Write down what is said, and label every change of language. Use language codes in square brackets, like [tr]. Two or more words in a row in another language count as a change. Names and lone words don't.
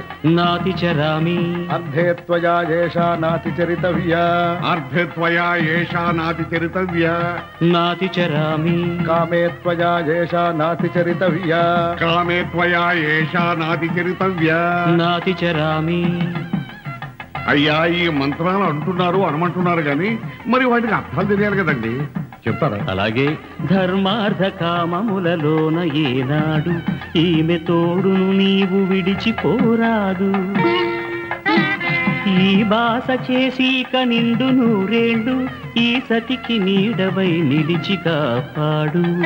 [sa] नातिचरामि अर्धे त्वया येषा नातिचरितव्या अर्धे त्वया येषा नातिचरितव्या नातिचरामि कामे त्वया येषा नातिचरितव्या कामे त्वया येषा नातिचरितव्या नातिचरामि [te] అయ్యా ఈ మంత్రాలు అంటున్నారు అనమంటున్నారు కానీ మరి వాటికి అర్థాలు తెలియాలి కదండి చెప్తారా అలాగే ధర్మార్థ కామములలోన ఏనాడు ఈమె తోడును నీవు విడిచిపోరాదు ఈ బాస చేసి కనిండు నూరేళ్ళు ఈ సతికి నీడవై నిలిచి కాపాడు